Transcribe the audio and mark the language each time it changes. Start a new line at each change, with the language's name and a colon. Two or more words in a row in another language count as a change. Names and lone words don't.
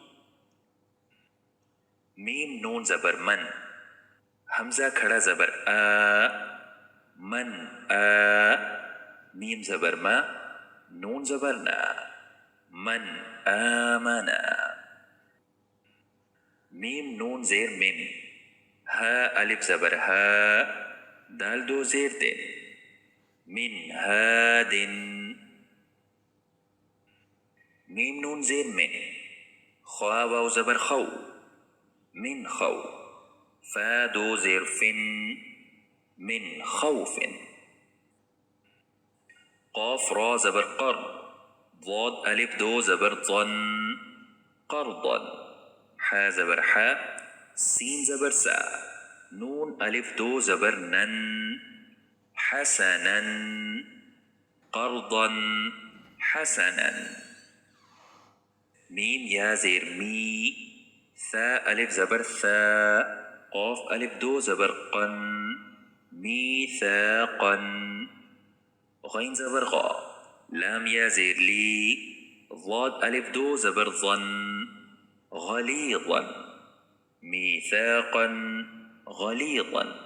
Urdu: میم نون زبر من، حمزہ کھڑا زبر آ، من آ، میم زبر ما، نون زبر نا، من آمنا۔ میم نون زیر مم، ہا الف زبر ہا، دال دو زیر دن، من ہادن۔ میم نون زیر من، خوا واو زبر خو، من خو، فا دو زیر فن، من خوف۔ قاف را زبر قر، ضاد الف دو زبر ضن، قرضا۔ حا زبر حا، سین زبر سا، نون الف دو زبر نن، حسنا،
Arabic: قرضا حسنا۔
Urdu: میم یا زیر می، ثا الف زبر ثا، قاف الف دو زبر قن، میثاقا۔ غین زبر غا، لام یا زیر لی، ضاد الف دو زبر ظن،
Arabic: غلیظا، میثاقا غلیظا۔